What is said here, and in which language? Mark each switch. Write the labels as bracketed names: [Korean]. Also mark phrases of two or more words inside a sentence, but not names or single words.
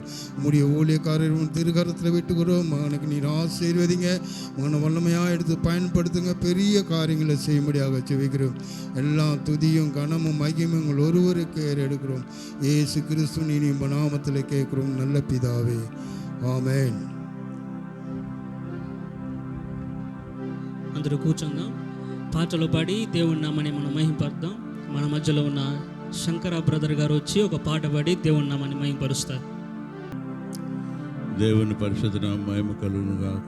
[Tamil] உம்முடைய ஊழியக்காரர்கள் திருகரத்தில் விட்டுக்கிறோம். மகனுக்கு நீர் ஆசீர்வதிங்க. மகனை வல்லமையாக எடுத்து பயன்படுத்துங்க. பெரிய காரியங்களை செய்யும்படியாக ஜெபிக்கிறோம். எல்லா துதியும் கனமும் மகிமும் உங்கள் ஒருவருக்கு எடுக்கிறோம். இயேசு கிறிஸ்து இனியும் நாமத்தில் கேட்கிறோம் நல்ல பிதாவே, [Telugu] ఆమేన్. అందరూ కూర్చుందాం. పాటలు పాడి దేవుని నామాన్ని మనం మహింపరుద్దాం. మన మధ్యలో ఉన్న శంకర బ్రదర్ గారు వచ్చి ఒక పాట పాడి దేవుని నామాన్ని మహింపరుస్తారు. దేవుని పరిశుద్ధ నామ మహిమ కలుగును గాక.